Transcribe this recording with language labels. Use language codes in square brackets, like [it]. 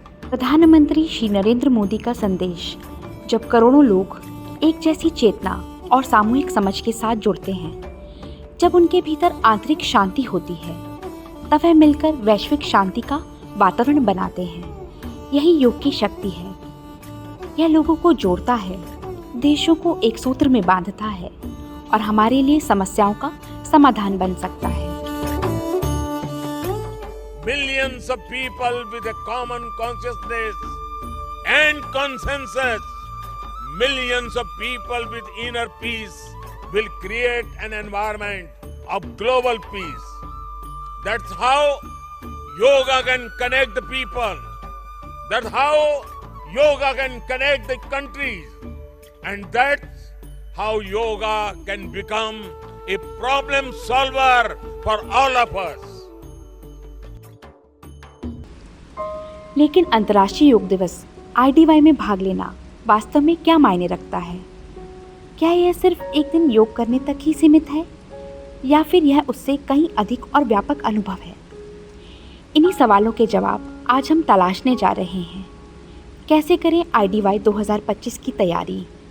[hi] प्रधानमंत्री श्री नरेंद्र मोदी का संदेश, जब करोड़ों लोग एक जैसी चेतना और सामूहिक समझ के साथ जुड़ते हैं, जब उनके भीतर आंतरिक शांति होती है, तब वह मिलकर वैश्विक शांति का वातावरण बनाते हैं। यही योग की शक्ति है। यह लोगों को जोड़ता है, देशों को एक सूत्र में बांधता है और हमारे लिए समस्याओं का समाधान बन सकता है। [en] Millions of people with a common consciousness and consensus, millions of people with inner peace will create an environment of global peace. That's how yoga can connect the people. That's how yoga can connect the countries. And that's how yoga can become a problem solver for all of us. [hi] लेकिन अंतर्राष्ट्रीय योग दिवस IDY में भाग लेना वास्तव में क्या मायने रखता है? क्या यह सिर्फ एक दिन योग करने तक ही सीमित है, या फिर यह उससे कहीं अधिक और व्यापक अनुभव है? इन्हीं सवालों के जवाब आज हम तलाशने जा रहे हैं। कैसे करें IDY 2025 की तैयारी?